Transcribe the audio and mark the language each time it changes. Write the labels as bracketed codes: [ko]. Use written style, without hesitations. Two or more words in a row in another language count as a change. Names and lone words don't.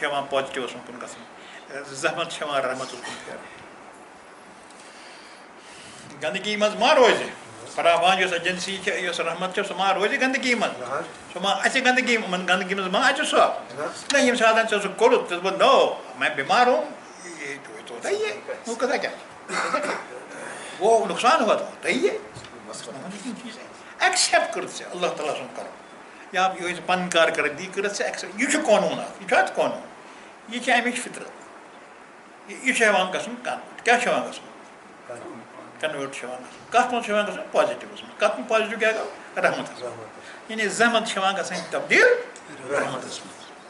[ks] ہٮ۪وان پازٹِوَس کُن گژھُن زحمت چھِ ہٮ۪وان رحمتَس کُن پھیرُن گنٛدگی منٛز ما روزِ فراوان یۄس ایجنسی چھِ یۄس رحمت چھِ سۄ ما روزِ گنٛدگی منٛز سۄ ما اَژِ گنٛدگی گنٛدگی منٛز ما اَژِ سۄ نہ ییٚمہِ ساتہٕ ژےٚ سُہ کوٚرُتھ ژٕ دوٚپُکھ نو [ur] میں بیمار ہوں تو ہوتا ہی ہے وہ کیسا کیا وہ نقصان ہوا تو ہوتا ہی ہے [ks] ایکسیپٹ کٔرِتھ ژےٚ اللہ تعالیٰ سُنٛد کَرُن یا یہِ ٲسۍ پَنٕنۍ کارکردگی کٔرِتھ ژےٚ ایکسیپٹ یہِ چھُ قونوٗن اَکھ یہِ چھُ اَتھ قونوٗن یہِ چھِ اَمِچ فطرت یہِ چھُ ہٮ۪وان گژھُن کَنوٲٹ کیٛاہ چھُ ہٮ۪وان گژھُن کنوٲٹ چھُ ہٮ۪وان گژھُن کَتھ منٛز چھُ ہٮ۪وان گژھُن پازِٹِوَس منٛز کَتھ منٛز پازِٹِو کیٛاہ گوٚو رحمتَس منٛز یعنی زحمت چھِ ہٮ۪وان گژھٕنۍ تبدیٖل رحمتَس منٛز